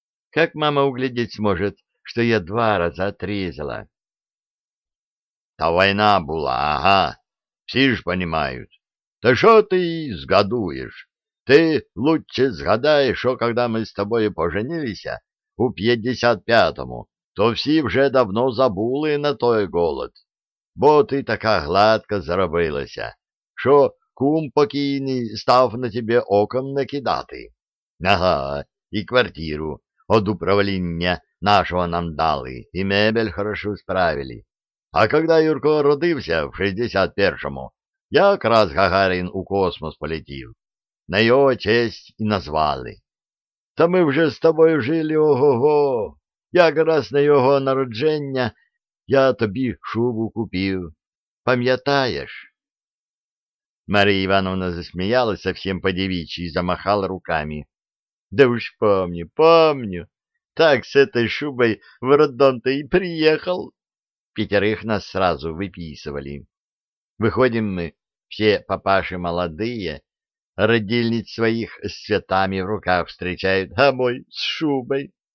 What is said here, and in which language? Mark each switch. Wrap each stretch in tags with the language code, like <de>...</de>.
<ru>Как мама углядеть сможет, что я 2 раза отрезала? Та война была, ага, все ж понимают. Да что ты сгадуешь? Ты лучше сгадай, что когда мы с тобой поженились, у 55-му,</ru> <uk>то всі вже давно забули на той голод, бо ти така гладка заробилася, що кум покійний став на тебе оком накидати. Ага, і квартиру від управління нашого нам дали, і мебель хорошу справили. А коли Юрко родився в 61-му, якраз Гагарин у космос полетів. На його честь і назвали. Та ми вже з тобою жили, ого-го. Якраз на його народження я тобі шубу купив. Пам'ятаєш? Марія Івановна засміялася всім по-дівічі і замахала руками.</uk> <ru>Да уж помню, помню. Так с этой шубой в роддом-то и приехал. Пятерых нас сразу выписывали. Выходим мы, все папаши молодые, родильниц своих с цветами в руках встречают, а мой с шубой.</ru>